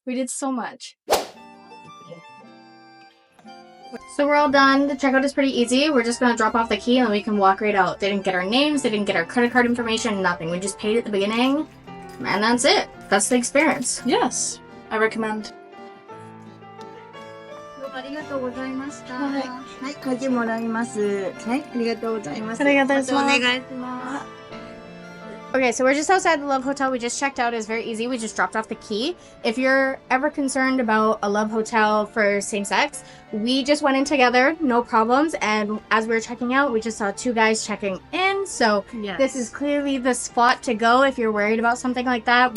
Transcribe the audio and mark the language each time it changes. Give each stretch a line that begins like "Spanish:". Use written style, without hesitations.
English: We did so much. So we're all done. The checkout is pretty easy. We're just gonna drop off the key and we can walk right out. They didn't get our names, they didn't get our credit card information, nothing. We just paid at the beginning, and that's it. That's the experience. Yes, I recommend.
Japanese: どうもありがとうございました。はいはい、鍵もらいます。はい、ありがとうございます。ありがとうございます。またお願いします。
English: Okay, so we're just outside the Love Hotel. We just checked out. It's very easy. We just dropped off the key. If you're ever concerned about a Love Hotel for same sex, we just went in together, no problems. And as we were checking out, we just saw 2 guys checking in. So Yes. this is clearly the spot to go if you're worried about something like that.